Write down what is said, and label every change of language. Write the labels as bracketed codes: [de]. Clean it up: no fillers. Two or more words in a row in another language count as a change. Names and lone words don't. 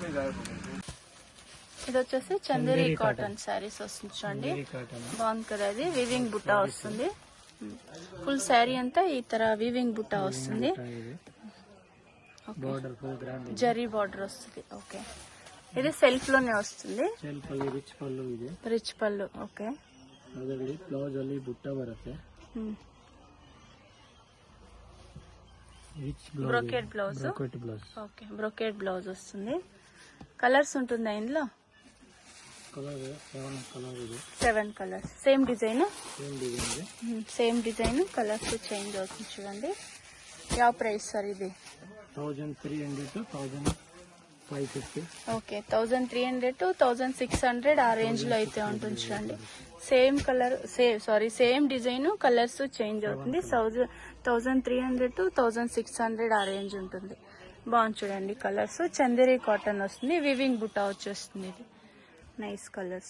[te] ఇది వచ్చేసి చందేరి [en] cotton sarees [te] వస్తుంది చూడండి, బాగుంది కదా. ఇది వివింగ్ బుట్టా వస్తుంది. [en] full saree [te] అంతా ఈ తర వివింగ్ బుట్టా వస్తుంది. జరీ బార్డర్ వస్తుంది. ఓకే, ఇది సెల్ఫ్ లోనే వస్తుంది. రిచ్ పళ్ళు. ఓకే, [kn] ಬ್ಲೌಸ್ ಅಲ್ಲಿ ಬುಟ್ಟ ಬರುತ್ತೆ, [en] brocade blouse. [te] ఓకే, [en] brocade blouse [te] వస్తుంది. కలర్స్ ఉంటుందా ఇందులో? 7 కలర్స్. [en] same design, same design, colours change [te] అవుతుంది చూడండి. యా ప్రైస్ సార్ ఇది? [en] 1300 to 1550. [te] ఓకే, 1300 to 1600 ఆ రేంజ్ లో అయితే ఉంటుంది చూడండి. [en] same colour, same design, colours change [te] అవుతుంది. 1300 to 1600 ఆ రేంజ్ ఉంటుంది. బాగుంది చూడండి కలర్స్. చందేరి కాటన్ వస్తుంది, వివింగ్ బుట్టా వచ్చేస్తుంది. ఇది [en] nice colours.